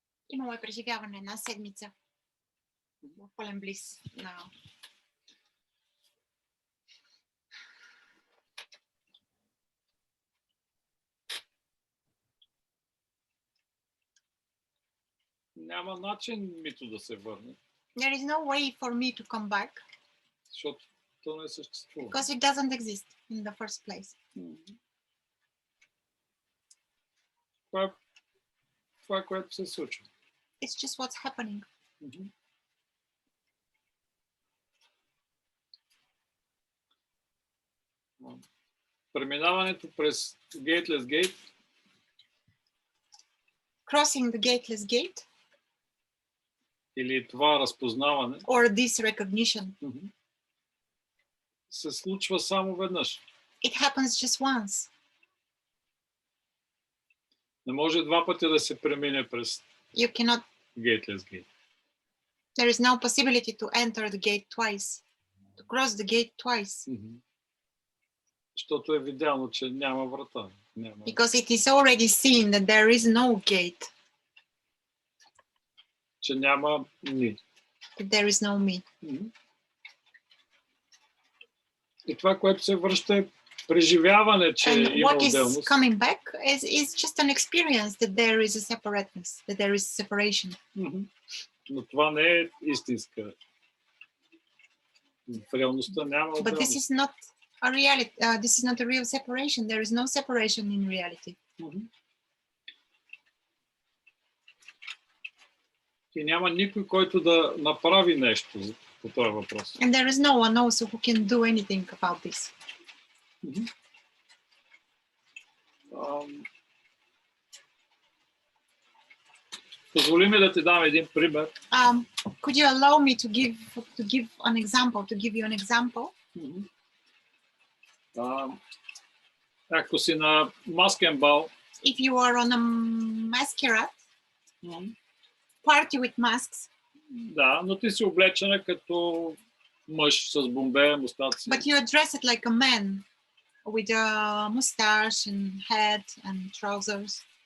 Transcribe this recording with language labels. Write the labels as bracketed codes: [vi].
[bg] Имало е преживяване една седмица в пълен близ на... Няма начин мито да се върне. [en] There is no way for me to come back. [bg] Защото то не съществува. [en] Because it doesn't exist in the first place. [bg] Това е което се случва. [en] It's just what's happening. [bg] Преминаването през gateless gate. [en] Crossing the gateless gate. [bg] Или това разпознаване. [en] Or this recognition. [bg] Се случва само веднъж. [en] It happens just once. [bg] Не може два пъти да се премине през [en] You cannot. gateless gate. There is no possibility to enter the gate twice. To cross the gate twice. [bg] Защото е видяно, че няма врата. [en] Because it is already seen that there is no gate. [bg] Че няма ми. [en] That there is no me. [bg] И това, което се връща, преживяване, че [en] And [bg] има [en] what is [bg] отделност. [en] coming back is just an experience that there is a separateness, that there is separation. [bg] Но това не е истинска. В реалността няма [en] But [bg] отделност. [en] this is not a reality. This is not a real separation. There is no separation in reality. [bg] И няма никой, който да направи нещо по този въпрос. [en] And there is no one also who can do anything about this. [bg] Позволи ми да ти дам един пример. [en] Could you allow me to give an example, to give you an example? [bg] Ако си на маскен бал, [en] If you are on a masquerade, party with masks, [bg] да, но ти си облечена като мъж с бомбе, мустаци. [en] but you are dressed like a man with a mustache and hat and trousers.